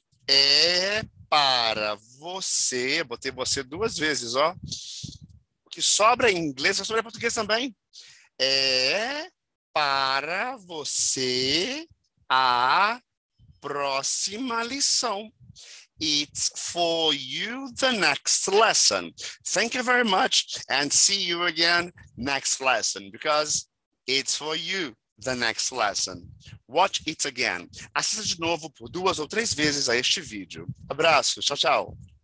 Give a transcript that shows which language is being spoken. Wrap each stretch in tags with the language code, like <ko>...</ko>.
<pt>É para você, botei você duas vezes, ó. O que sobra em inglês, vai sobrar em português também. É para você a próxima lição.</pt> <en>It's for you the next lesson. Thank you very much and see you again next lesson because it's for you the next lesson. Watch it again.</en> <pt>Assista de novo por 2 ou 3 vezes a este vídeo. Abraço. Tchau, tchau.</pt>